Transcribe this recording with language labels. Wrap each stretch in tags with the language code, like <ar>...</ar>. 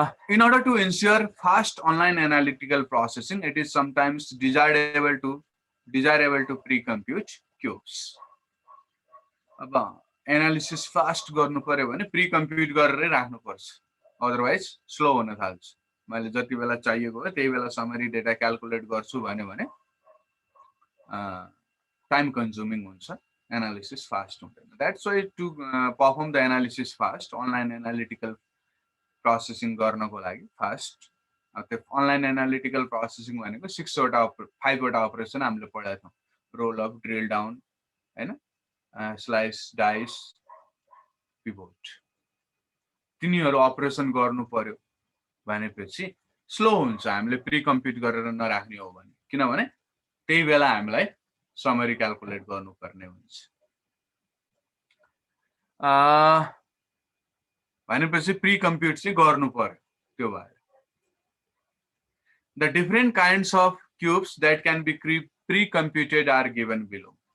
<en>In order to ensure fast online analytical processing, it is sometimes desirable to pre-compute cubes.</en> <ne>अब analysis fast गर्नु पर्यो भने प्री-कम्प्युट गरेरै राख्नु पर्छ. अदरवाइज स्लो हुन थाल्छ. मैले जति बेला चाहिएको हो त्यही बेला समरी डेटा क्याल्कुलेट गर्छु भने टाइम कन्ज्युमिङ हुन्छ. एनालिसिस फास्ट हुँदैन.</ne> <en>that's why to perform the analysis fast,</en> <ne>online analytical processing गर्नको लागि फास्ट. त्यो अनलाइन एनालिटिकल प्रोसेसिङ भनेको 5 वटा अपरेसन हामीले पढाएको छौं. रोल अप, ड्रिल डाउन, हैन, स्लाइस, डाइस, पिभोट. तिनीहरु अपरेसन गर्नु पर्यो भनेपछि स्लो हुन्छ हामीले प्री कम्प्युट गरेर नराख्ने हो भने. किनभने त्यही बेला हामीलाई समरी क्याल्कुलेट गर्नुपर्ने हुन्छ. भनेपछि प्री कम्प्युट चाहिँ गर्नु पर्यो त्यो भएर.</ne> <en>The different kinds of cubes that can be pre-computed are given below.</en>